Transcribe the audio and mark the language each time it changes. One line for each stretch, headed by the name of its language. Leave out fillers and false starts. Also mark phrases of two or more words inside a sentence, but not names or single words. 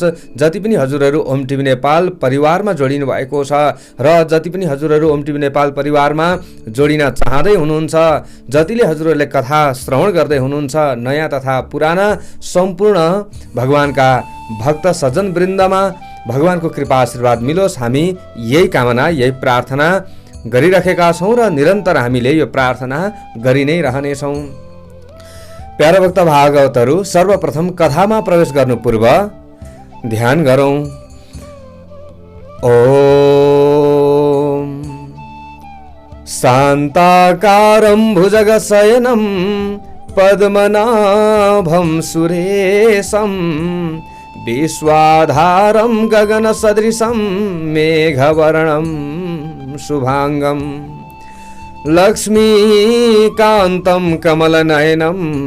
Nepali: जति पनि हजुरहरू ओम टिभी नेपाल परिवारमा जोडिनु भएको छ र जति पनि हजुरहरू ओम टिभी नेपाल परिवारमा जोडिन चाहँदै हुनुहुन्छ, जतिले हजुरहरूले कथा श्रवण गर्दै हुनुहुन्छ, नयाँ तथा पुराना सम्पूर्ण भगवानका भक्त सज्जन वृन्दमा भगवानको कृपा आशीर्वाद मिलोस्। हामी यही कामना यही प्रार्थना गरिरहेका छौँ र निरन्तर हामीले यो प्रार्थना गरि नै रहनेछौँ। प्यारा भक्त भागवतहरू, सर्वप्रथम कथामा प्रवेश गर्नु पूर्व ध्यान गरौँ।
Sanskrit: ओम शान्ताकारं भुजगशयनं पद्मनाभं सुरेशं विश्वाधारं गगनसदृशं मेघवर्णं शुभांगं लक्ष्मीकान्तं कमलनयनं